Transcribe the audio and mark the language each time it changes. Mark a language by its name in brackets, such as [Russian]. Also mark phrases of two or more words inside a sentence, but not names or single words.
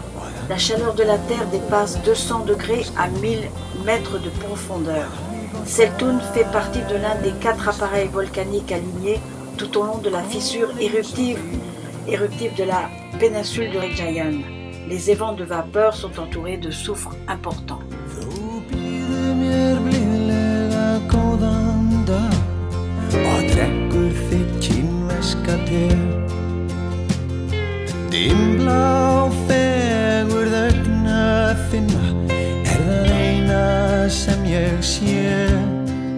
[French] La chaleur de la terre dépasse 200 degrés à 1000 mètres de profondeur. Seltun fait partie de l'un des 4 appareils volcaniques alignés tout au long de la fissure éruptive de la péninsule de Reykjavík. Les évents de vapeur sont entourés de soufre important. [Icelandic] Dimmblá fegurð augna þinna það eina sem ég sé.